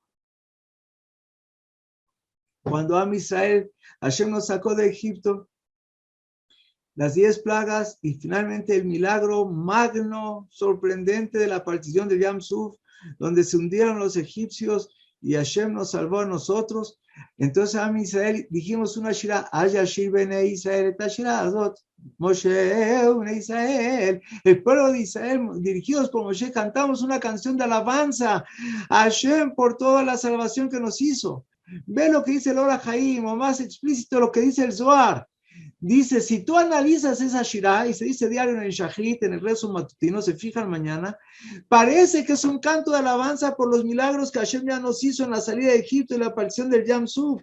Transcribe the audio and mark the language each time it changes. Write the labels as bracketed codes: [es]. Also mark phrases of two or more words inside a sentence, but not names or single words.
[es] Cuando Am Israel, Hashem nos sacó de Egipto, las 10 plagas y finalmente el milagro magno, sorprendente de la partición del Yam Suf, donde se hundieron los egipcios y Hashem nos salvó a nosotros. Entonces Am Israel dijimos una shira, [he] אישיר בני ישראל את השירה הזאת משה ובני ישראל, [es] el pueblo de Israel dirigidos por Moshe cantamos una canción de alabanza a Hashem por toda la salvación que nos hizo. Ve lo que dice el Ora Haim, o más explícito lo que dice el Zohar. Dice, si tú analizas esa shirah, y se dice diario en el Shachrit, en el rezo matutino, se fijan mañana, parece que es un canto de alabanza por los milagros que Hashem ya nos hizo en la salida de Egipto y la aparición del Yam Suf.